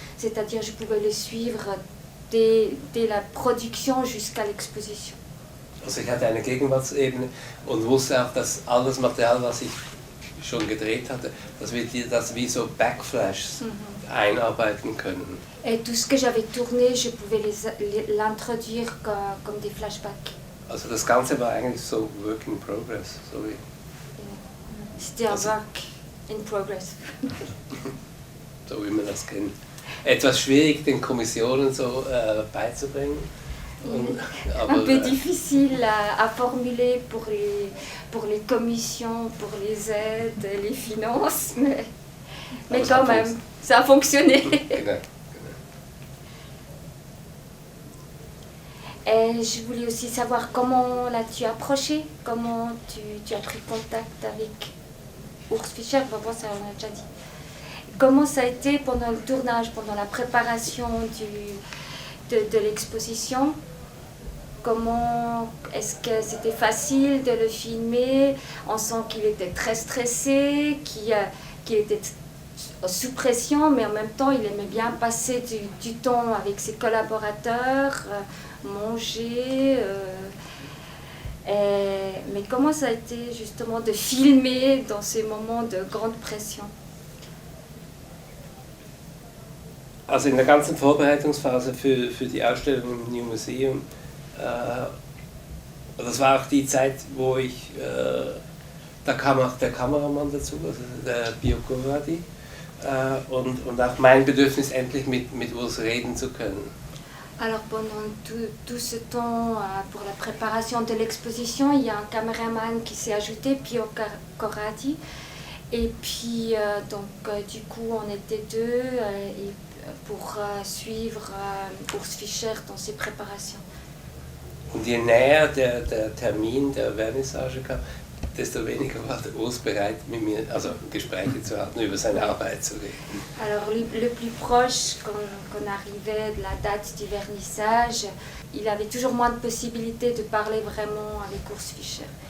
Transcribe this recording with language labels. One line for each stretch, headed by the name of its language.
French: C'est-à-dire, je pouvais le suivre dès la production jusqu'à l'exposition.
German: Also ich hatte eine Gegenwartsebene und wusste auch, dass alles Material, was ich schon gedreht hatte, dass wir das wie so Backflashes einarbeiten können.
French: Et tout ce que j'avais tourné, je pouvais l'introduire comme des flashbacks.
German: Also das Ganze war eigentlich so Work in Progress. So wie
French: C'était un work in progress.
German: So wie man das kennt. Etwas schwierig, den Kommissionen so beizubringen.
French: Un peu difficile à formuler pour les commissions, pour les aides, les finances, mais quand même, ça a fonctionné.
German: Genau.
French: Et je voulais aussi savoir comment l'as-tu approché, comment tu as pris contact avec Urs Fischer, bon, ça on a déjà dit. Comment ça a été pendant le tournage, pendant la préparation de l'exposition? Comment est-ce que c'était facile de le filmer? On sent qu'il était très stressé, qu'il était sous pression, mais en même temps il aimait bien passer du temps avec ses collaborateurs, manger. Mais comment ça a été justement de filmer dans ces moments de grande pression?
German: Also in der ganzen Vorbereitungsphase für die Ausstellung im New Museum, das war auch die Zeit, wo ich, da kam auch der Kameramann dazu, also der Bioko Radi, und auch mein Bedürfnis, endlich mit Urs reden zu können.
French: Alors pendant tout ce temps, pour la préparation de l'exposition, il y a un caméraman qui s'est ajouté, Pio Corradi, et puis du coup on était deux pour suivre Urs Fischer dans ses préparations.
German: Und je näher der Termin der Vernissage kam, desto weniger war der Urs bereit, mit mir also Gespräche zu haben, über seine Arbeit zu reden.
French: Alors le plus proche, qu'on arrivait de la date du vernissage, il avait toujours moins de possibilités de parler vraiment avec Urs Fischer.